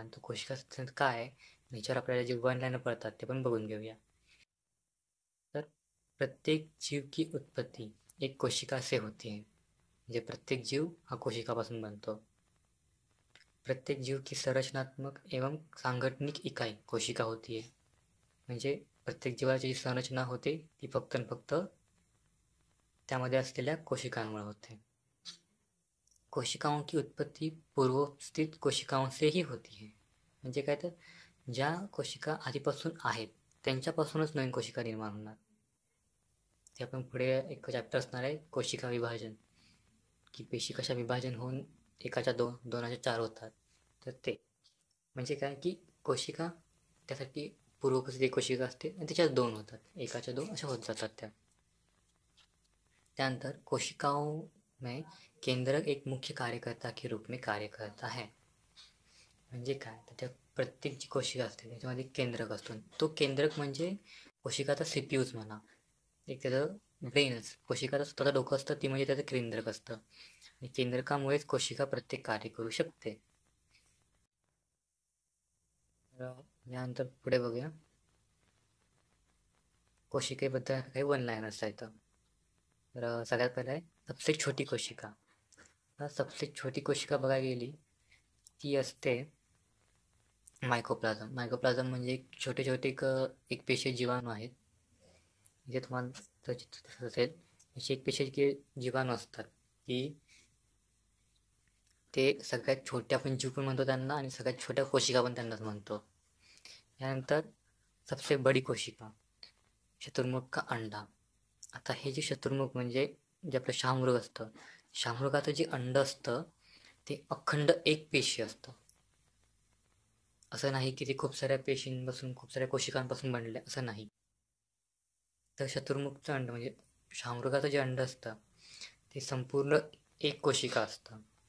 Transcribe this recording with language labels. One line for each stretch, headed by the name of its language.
Marathi: आणि तो कोशिका सिद्धांत काय आहे, याच्यावर आपल्याला जे वन लाईनर पडतात ते पण बघून घेऊया.
Hindi: तर प्रत्येक जीव की उत्पत्ती एक कोशिका से होती है.
Marathi: म्हणजे प्रत्येक जीव हा कोशिकापासून बनतो.
Hindi: प्रत्येक जीव की संरचनात्मक एवं सांगठनिक इकाई कोशिका होती है.
Marathi: म्हणजे प्रत्येक जीवाची जी संरचना होते ती फक्त आणि फक्त त्यामध्ये असलेल्या कोशिकांमुळे होते.
Hindi: कोशिकाओं की उत्पत्ति पूर्वस्थित कोशिकाओं से ही होती है.
Marathi: म्हणजे काय, तर ज्या कोशिका आधीपासून आहेत त्यांच्यापासूनच नवीन कोशिका निर्माण होणार. ते आपण पुढे एक चॅप्टर असणार आहे कोशिका विभाजन, की पेशी कशा विभाजन होऊन एकाच्या दोनाच्या चार होतात. तर ते म्हणजे काय की कोशिका त्यासाठी पूर्वोपस्थित एक कोशिका असते आणि त्याच्यात दोन होतात, एकाच्या दोन अशा होत जातात त्या.
Hindi: त्यानंतर कोशिकाओं में केंद्रक एक मुख्य कार्यकर्ता के रूप में कार्य करता है.
Marathi: म्हणजे काय, तर त्या प्रत्येक जी कोशिका असते त्याच्यामध्ये केंद्रक असतो. तो केंद्रक म्हणजे कोशिकाचा सीपीयूच म्हणा, एक त्याचं ब्रेनच, कोशिकाचं स्वतःचं डोकं असतं, ती म्हणजे त्याचं केंद्रक असतं. आणि केंद्रकामुळेच कोशिका प्रत्येक कार्य करू शकते. यानंतर पुढे बघूया कोशिकेबद्दल काही वन लाईनर्स आहेत. तर सगळ्यात पहिला आहे
Hindi: सबसे छोटी कोशिका.
Marathi: सबसे छोटी कोशिका बघायला गेली ती असते मायकोप्लाझम म्हणजे एक छोटे छोटे एक पेशी जीवाणू आहेत. जे तुम्हाला दिसत असेल, अशी एक पेशी जीवाणू असतात की ते सगळ्यात छोट्या पण जीव पण म्हणतो त्यांना, आणि सगळ्यात छोट्या कोशिका पण त्यांनाच म्हणतो.
Hindi: यानंतर सबसे बडी कोशिका, शत्रुमुख का अंडा.
Marathi: आता हे जे शत्रुमुख म्हणजे जे आपलं शहामृग असतं, शहामृगाचं जे अंड असतं ते अखंड एक पेशी असतं. असं नाही की ते खूप साऱ्या पेशींपासून, खूप साऱ्या कोशिकांपासून बनले, असं नाही. तर शत्रुमुखचं अंड म्हणजे शहामृगाचं जे अंड असतं ते संपूर्ण एक कोशिका असतं.